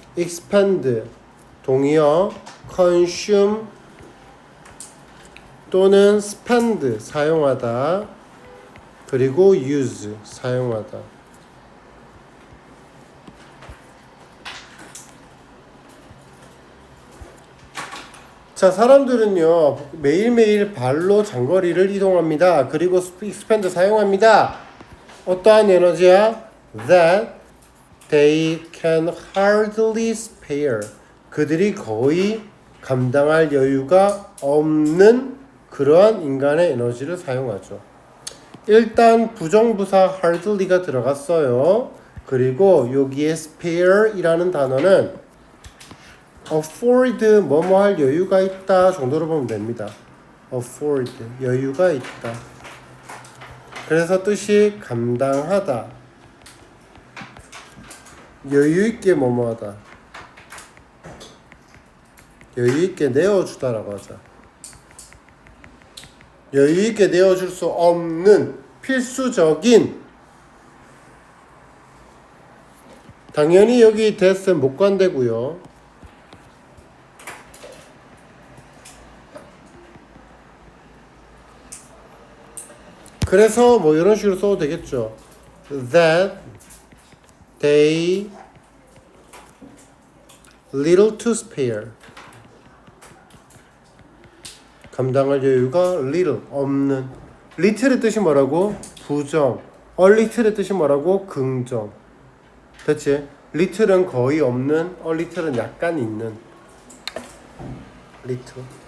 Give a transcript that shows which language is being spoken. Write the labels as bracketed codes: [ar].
[ko] expand 동의어 consume 또는 spend 사용하다 그리고 use 사용하다. 자, 사람들은요 매일매일 발로 장거리를 이동합니다. 그리고 expend 사용합니다. 어떠한 에너지야? [en] That they can hardly spare. [ko] 그들이 거의 감당할 여유가 없는 그러한 인간의 에너지를 사용하죠. 일단 부정부사 hardly가 들어갔어요. 그리고 여기에 spare이라는 단어는 afford 뭐뭐 할 여유가 있다 정도로 보면 됩니다. afford 여유가 있다. 그래서 뜻이 감당하다. 여유 있게 뭐뭐 하다. 여유 있게 내어주다라고 하자. 여유 있게 내어줄 수 없는 필수적인. 당연히 여기 that은 못 관대고요. 그래서 뭐 이런 식으로 써도 되겠죠. [en] That they little to spare. [ko] 감당할 여유가 little 없는. little의 뜻이 뭐라고? 부정. a little의 뜻이 뭐라고? 긍정. 됐지? little은 거의 없는, a little은 약간 있는. [en] little.